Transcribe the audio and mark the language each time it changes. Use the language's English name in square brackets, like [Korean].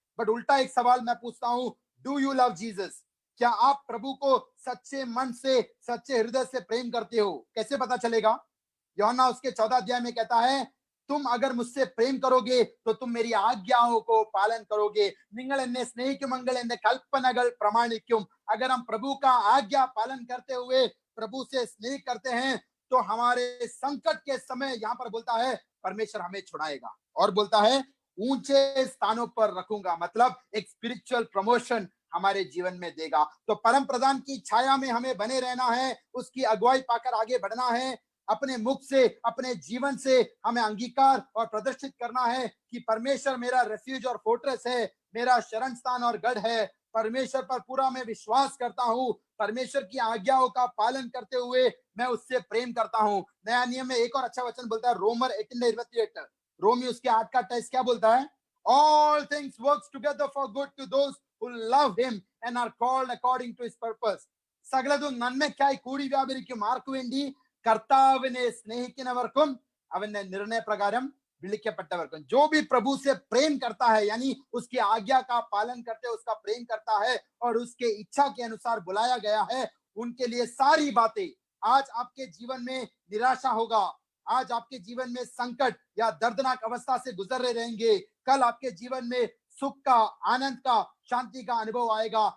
[Hindi] But उल्टा एक सवाल मैं पूछता हूं, [English] Do you love Jesus? [Hindi] क्या आप प्रभु को सच्चे मन से, सच्चे हृदय से प्रेम करते हो? कैसे पता चलेगा? यूहन्ना उसके 14 अध्याय में कहता है, तुम अगर मुझसे प्रेम करोगे तो तुम मेरी आज्ञाओं को पालन करोगे। [Malayalam] നിങ്ങൾ എന്നെ സ്നേഹിക്കുമെങ്കിൽ എന്റെ കൽപ്പനകൾ പ്രമാണിക്കും। [Hindi] अगर हम प्रभु का आज्ञा पालन करते हुए प्रभु से स्नेह करते हैं तो हमारे संकट के समय, यहां पर बोलता है, परमेश्वर हमें छुड़ाएगा। और बोलता है ऊंचे स्थानों पर रखूंगा, मतलब एक स्पिरिचुअल प्रमोशन हमारे जीवन में देगा। तो परम प्रधान की छाया में हमें बने रहना है, उसकी अगुवाई पाकर आगे बढ़ना है। अपने मुख से, अपने जीवन से हमें अंगीकार और प्रदर्शित करना है कि परमेश्वर मेरा रेफ्यूज और फोर्ट्रेस है, मेरा शरण स्थान और गढ़ है। परमेश्वर पर पूरा मैं विश्वास करता हूं, परमेश्वर की आज्ञाओं का पालन करते हुए मैं उससे प्रेम करता हूं। नया नियम में एक और अच्छा वचन बोलता है, रोमर 18:28, रोमी उसके 8 का टेक्स्ट क्या बोलता है? [English] All things works together for good to those who love him and are called according to his purpose. [Malayalam] സകലതും നന്മയ്ക്കായി കൂടി വ്യാപരിക്കും ആർക്കു വേണ്ടി? കർത്താവിനെ സ്നേഹിക്കുന്നവർക്കും അവന്റെ നിർണയപ്രകാരം विलिखितപ്പെട്ടവർക്കും. [Hindi] जो भी प्रभु से प्रेम करता है, यानी उसकी आज्ञा का पालन करते उसका प्रेम करता है और उसके इच्छा के अनुसार बुलाया गया है, उनके लिए सारी बातें. आज आपके जीवन में निराशा होगा, आज आपके जीवन में संकट या दर्दनाक अवस्था से गुजर रहे रहेंगे, कल आपके जीवन में सुख का, आनंद का, शांति का अनुभव आएगा.